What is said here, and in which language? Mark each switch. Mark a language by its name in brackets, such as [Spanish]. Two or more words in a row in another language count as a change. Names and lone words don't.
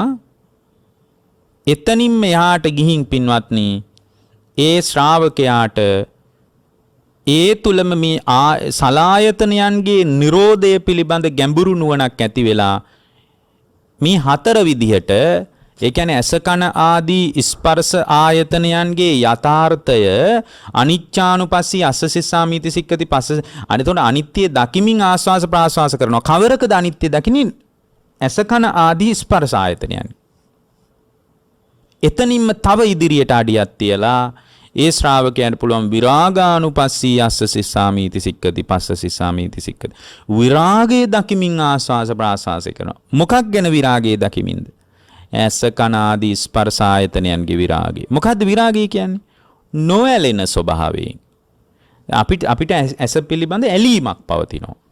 [Sinhala] එතනින්ම එහාට ගිහින් පින්වත්නි ඒ ශ්‍රාවකයාට ඒ තුලම මේ සලායතනයන්ගේ නිරෝධය පිළිබඳ ගැඹුරු නුවණක් ඇති වෙලා මේ හතර විදිහට ඒ කියන්නේ ඇස කන ආදී ස්පර්ශ ආයතනයන්ගේ යථාර්ථය [Pali] අනිච්චානුපස්සී අස්ස සිස්සාමීති සික්කති පස්ස [Sinhala] අනිතොන අනිත්‍ය දකිමින් ආස්වාස ප්‍රාස්වාස කරනවා. කවරකද අනිත්‍ය දකින්නේ? ඇස කන ආදී ස්පර්ශ ආයතනයන්. එතනින්ම තව ඉදිරියට අඩියක් තියලා ඒ ශ්‍රාවකයන්ට පුළුවන් [Pali] විරාගානුපස්සී අස්ස සිස්සාමීති සික්කති පස්ස සිස්සාමීති සික්කති. [Sinhala] විරාගයේ දකිමින් ආස්වාස ප්‍රාස්වාස කරනවා. මොකක් ගැන විරාගයේ දකිමින්ද? ඇස කන ආදී ස්පර්ශ ආයතනයන්ගේ විරාගය. මොකද්ද විරාගය කියන්නේ? නොඇලෙන ස්වභාවයෙන්. අපිට ඇස පිළිබඳ ඇලීමක් පවතිනවා.